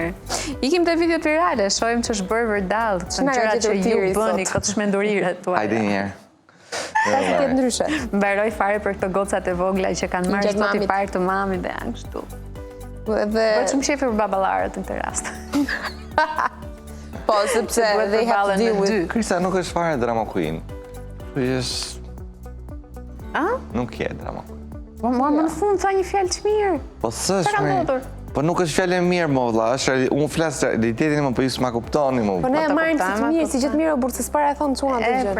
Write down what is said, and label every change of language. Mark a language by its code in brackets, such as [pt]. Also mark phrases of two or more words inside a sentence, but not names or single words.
[sq] Ikim te videot virale, shohim që është bërë vërdall, që gjërat që ju bëni këtë shmenduriret tuaja. Hajde një herë. Ka të tjetë ndryshe. Mbaroj fare për këto gocat e vogla që kanë marrë sot i parë të mamit dhe janë kështu. Bëhet shumë shefi për baballarët në këtë rast. Po, sepse [en] they have to deal with... [sq] Krista nuk është fare [en] drama queen. [sq] Nuk je [en] drama queen. [sq] Po, më në fund tha një fjalë të mirë. Po s'është fare. Po nuk është fjallë e mirë, më vëlla, unë flasë realitetin më, po ju s'ma kuptoni më. Po ne e marrim si të mirë, si gjithë mirë, burë se s'para e thonë çuna të gjë.